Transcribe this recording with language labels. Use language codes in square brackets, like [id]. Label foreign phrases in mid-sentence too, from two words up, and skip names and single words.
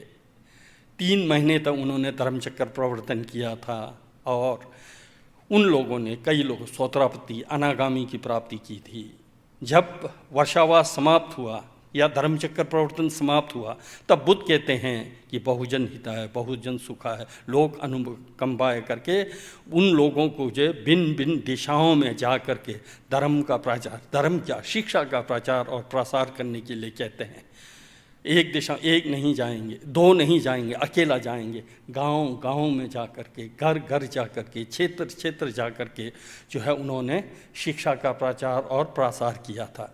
[hi] 3 महीने तक उन्होंने धर्मचक्र प्रवर्तन किया था, और उन लोगों ने, कई लोग सोत्रापति, अनागामी की प्राप्ति की थी। जब वर्षावास समाप्त हुआ या धर्मचक्र प्रवर्तन समाप्त हुआ, तब बुद्ध कहते हैं कि [pi] बहुजन हिताय बहुजन सुखाय, [hi] लोग अनुकंपाय करके उन लोगों को जो भिन्न भिन्न दिशाओं में जा कर के धर्म का प्रचार, धर्म क्या, शिक्षा का प्रचार और प्रसार करने के लिए कहते हैं। एक दिशा, एक नहीं जाएंगे, 2 नहीं जाएंगे, अकेला जाएंगे, गांव गांव में जा कर के, घर घर जा कर के, क्षेत्र क्षेत्र जा कर के जो है उन्होंने शिक्षा का प्रचार और प्रसार किया था।